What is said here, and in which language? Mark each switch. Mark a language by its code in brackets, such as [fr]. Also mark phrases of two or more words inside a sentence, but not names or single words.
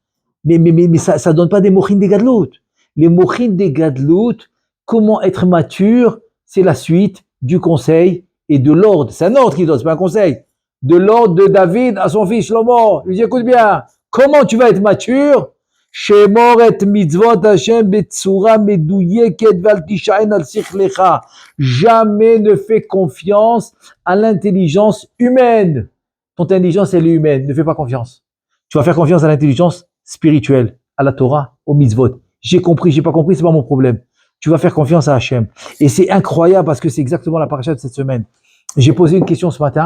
[fr] Mais ça donne pas des [he] מוחין דגדלות. [fr] Les [he] מוחין דגדלות, [fr] comment être mature? C'est la suite du conseil et de l'ordre. C'est un ordre qui donne, c'est pas un conseil. De l'ordre de David à son fils Shlomo. Il lui dit, écoute bien, comment tu vas être mature? [he] שמור את מצוות השם בצורה מדויקת ואל תישען על שכלך. [fr] Jamais ne fais confiance à l'intelligence humaine. Ton intelligence, elle est humaine. Ne fais pas confiance. Tu vas faire confiance à l'intelligence spirituelle, à la Torah, au mitzvot. J'ai compris, j'ai pas compris, c'est pas mon problème. Tu vas faire confiance à Hachem. Et c'est incroyable parce que c'est exactement la paracha de cette semaine. J'ai posé une question ce matin.